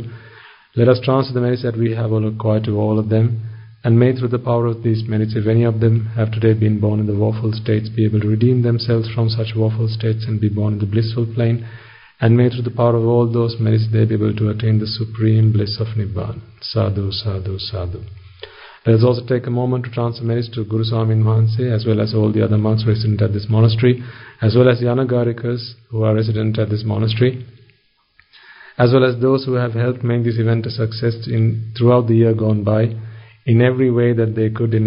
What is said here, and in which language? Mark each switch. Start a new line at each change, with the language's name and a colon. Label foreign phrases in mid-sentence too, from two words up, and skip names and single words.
English: Let us transfer the merits that we have all acquired to all of them, and may through the power of these merits, if any of them have today been born in the woeful states, be able to redeem themselves from such woeful states and be born in the blissful plane, and may through the power of all those merits they be able to attain the supreme bliss of Nibbana.
Pali: Sadhu, sadhu, sadhu.
English: Let us also take a moment to transfer merits to Guru Swami Mahanse, as well as all the other monks resident at this monastery, as well as the Anagarikas who are resident at this monastery, as well as those who have helped make this event a success throughout the year gone by, in every way that they could, in